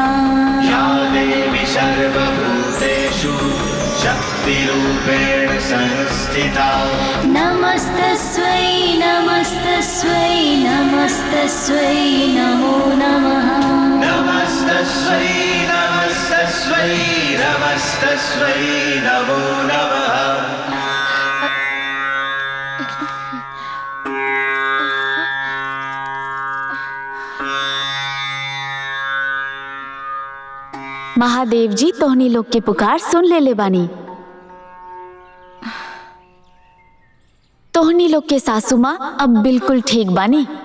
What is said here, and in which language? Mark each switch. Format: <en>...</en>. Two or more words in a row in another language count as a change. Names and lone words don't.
<sa>या देवी सर्वभूतेषु शक्तिरूपेण संस्थिता। नमस्तस्यै नमस्तस्यै नमस्तस्यै नमो नमः। नमस्तस्यै नमस्तस्यै नमस्तस्यै नमो नमः।</sa> <bho>महादेव जी तोहनी लोग के पुकार सुन ले बानी। तोहनी लोग के सासू माँ अब बिल्कुल ठीक बानी।</bho>